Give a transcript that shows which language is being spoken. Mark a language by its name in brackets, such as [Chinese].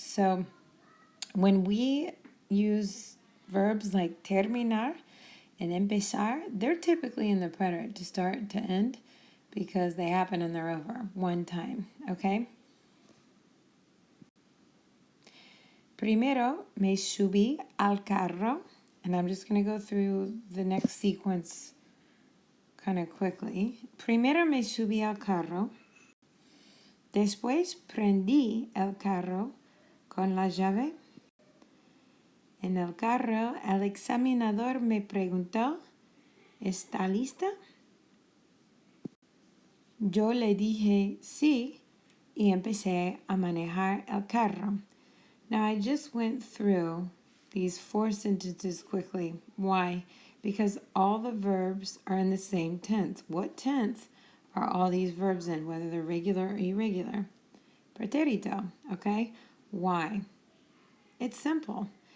[English] So when we use verbs like terminar and empezar, they're typically in the preterite, to start, to end, because they happen and they're over one time, okay? [Spanish] Primero me subí al carro, [English] and I'm just going to go through the next sequence kind of quickly. [Spanish] Primero me subí al carro. Después prendí el carro con la llave. En el carro, el examinador me preguntó, ¿está lista? Yo le dije sí y empecé a manejar el carro. [English] Now, I just went through these 4 sentences quickly. Why? Because all the verbs are in the same tense. What tense are all these verbs in, whether they're regular or irregular? Pretérito, okay? Why? It's simple.